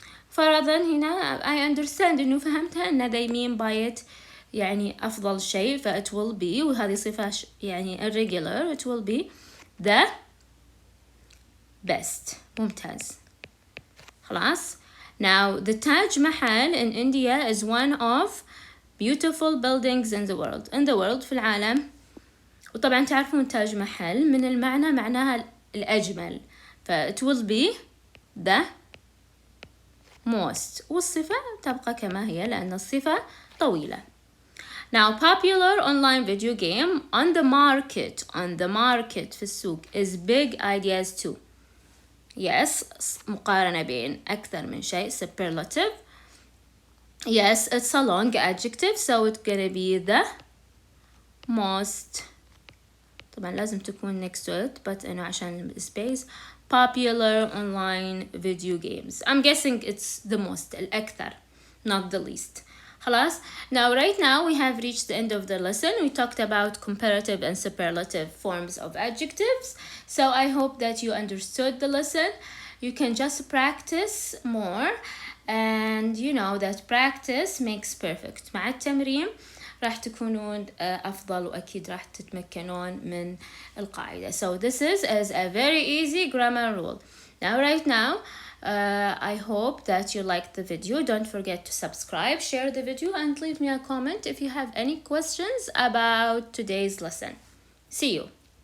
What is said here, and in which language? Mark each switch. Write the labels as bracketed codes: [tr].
[ar] فرضا هنا [en] I understand [ar] إنه فهمتها إن [en] they mean by it [ar] يعني أفضل شيء ف [en] it will be [ar] وهذه صفة يعني [en] irregular it will be the best. [ar] ممتاز. خلاص. [en] Now the Taj Mahal in India is one of beautiful buildings in the world. In the world [ar] في العالم. وطبعا تعرفون تاج محل من المعنى معناها الأجمل. [en] ف it will be the most. [ar] والصفة تبقى كما هي لأن الصفة طويلة. [en] Now popular online video game on the market [ar] في السوق [en] is big ideas too. [ar] Yes, مقارنة بين أكثر من شيء superlative. [en] Yes, it's a long adjective so it's gonna be the most. [ar] طبعا لازم تكون [en] next to it but [ar] إنه عشان [en] space. Popular online video games. I'm guessing it's the most, الأكثر, not the least. [ar] خلاص. [en] Now right now we have reached the end of the lesson. We talked about comparative and superlative forms of adjectives. So I hope that you understood the lesson. You can just practice more and you know that practice makes perfect. [ar] مع التمرين راح تكونون أفضل وأكيد راح تتمكنون من القاعدة. [en] So this is a very easy grammar rule. Now right now I hope that you liked the video. Don't forget to subscribe, share the video and leave me a comment if you have any questions about today's lesson. See you.